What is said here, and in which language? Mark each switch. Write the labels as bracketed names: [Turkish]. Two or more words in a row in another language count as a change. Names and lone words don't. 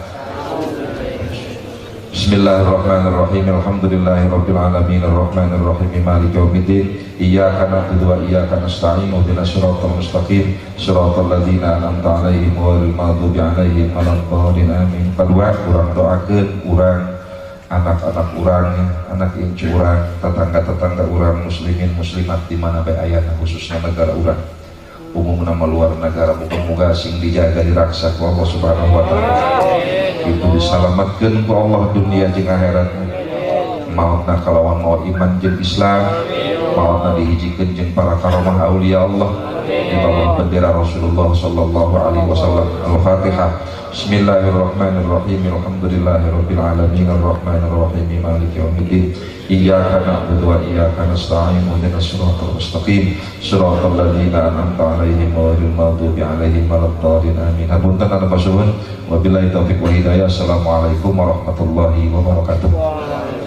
[Arabic] Al-Fatihah. بسم الله الرحمن الرحيم الحمد لله رب العالمين الرحمن الرحيم مالك يوم الدين. إياك نعبد وإياك نستعين اهدنا الصراط المستقيم. صراط الذين أنعمت عليهم غير المغضوب عليهم ولا الضالين. Amin. [Sundanese] Kedua, urang doakeun urang anak-anak urang, anak incu urang, tetangga-tetangga urang muslimin muslimat di mana bae aya, khususnya negara urang. Umumna luar negara, muga-muga sing dijaga diraksa ku [Arabic] الله سبحانه وتعالى. [Sundanese] Itu disalamatkeun ku Allah dunia jeung akhirat. Mautna kalawan maut iman jeung Islam, mautna dihijikeun jeung para karomah aulia Allah di bawah bendera Rasulullah [Arabic] صلى الله عليه وسلم. [Sundanese] Al-Fatihah. [Arabic] بسم الله الرحمن الرحيم الحمد لله رب العالمين الرحمن الرحيم مالك يوم الدين. إياك نعبد وإياك نستعين اهدنا الصراط المستقيم. صراط الذين أنعمت عليهم غير المغضوب عليهم ولا الضالين. [Sundanese] Amin. Hapunten ana pasuhun. [Arabic] وبالله التوفيق والهداية. السلام عليكم ورحمة الله وبركاته.